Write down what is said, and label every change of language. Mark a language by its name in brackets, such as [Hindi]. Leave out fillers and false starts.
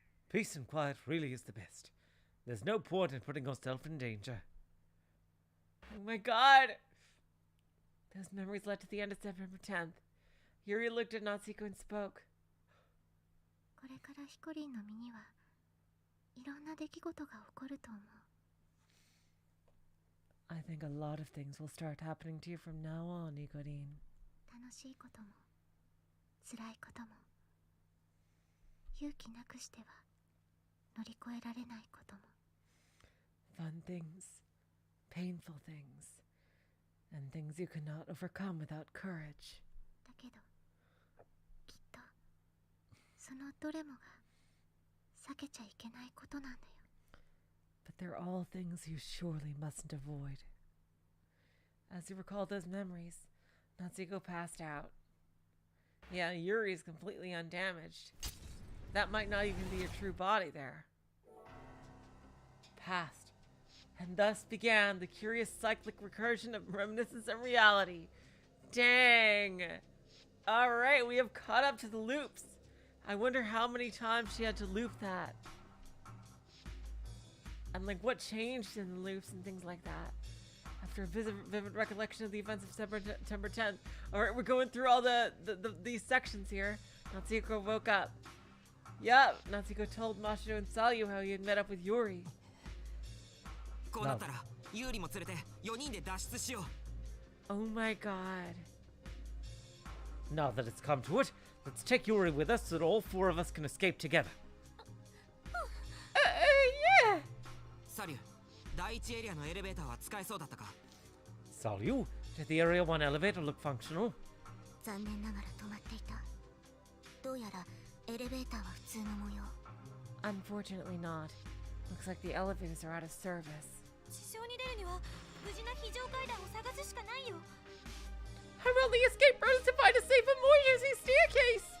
[English] Peace and quiet really is the best. There's no point in putting yourself in danger. Oh my god! Those memories led to the end of September 10th. Yuri looked at Natsuko and spoke. [Japanese] これからヒコリンの身にはいろんな出来事が起こると思う。 [English] I think a lot of things will start happening to you from now on, Ikorin. [Japanese] 楽しいことも辛いことも勇気なくしては乗り越えられないことも [English] Fun things, painful things, and things you cannot overcome without courage. [Japanese] だけどきっとそのどれもが避けちゃいけないことなんだよ。 [English] But they're all things you surely mustn't avoid. As you recall those memories, Natsuko passed out. Yeah, Yuri's completely undamaged. That might not even be your true body there. Passed. And thus began the curious cyclic recursion of reminiscence and reality. Dang! Alright, we have caught up to the loops. I wonder how many times she had to loop that. And like what changed in the loops and things like that. After a vivid recollection of the events of September 10th. Alright, we're going through all these sections here. Natsuko woke up. Yup, Natsuko told Mashido and Sayu how he had met up with Yuri. [Japanese] こうなったらユーリも連れて4人で脱出しよう。 [English] Oh my god. Now that it's come to it, let's take Yuri with us so that all four of us can escape together. Yeah! [Japanese] サリュー、第一エリアのエレベーターは使えそうだったか？ [English] Salyu, did the Area 1 elevator look functional? [Japanese] 残念ながら止まっていた。どうやらエレベーターは普通の模様。 [English] Unfortunately not. Looks like the elevators are out of service. [Japanese] 地上に出るには無事な非常階段を探すしかないよ。 [English] Our only escape route is to find a safe emergency staircase!